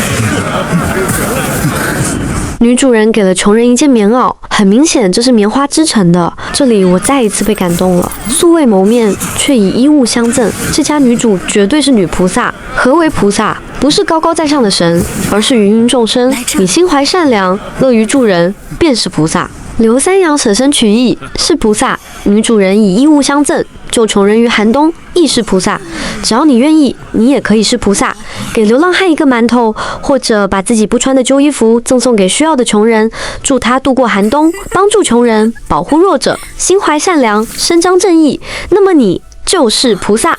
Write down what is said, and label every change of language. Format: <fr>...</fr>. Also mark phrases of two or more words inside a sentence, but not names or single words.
<zh>女主人給了窮人一件棉襖，很明顯這是棉花織成的。這裡我再一次被感動了，素未謀面卻以衣物相贈，這家女主絕對是女菩薩。何為菩薩？不是高高在上的神，而是芸芸眾生。你心懷善良，樂於助人，便是菩薩。劉三陽捨身取義是菩薩，女主人以衣物相贈，救窮人於寒冬亦是菩薩。只要你願意，你也可以是菩薩。給流浪漢一個饅頭，或者把自己不穿的舊衣服贈送給需要的窮人，助他度過寒冬，幫助窮人，保護弱者，心懷善良，伸張正義，那麼你就是菩薩。</zh>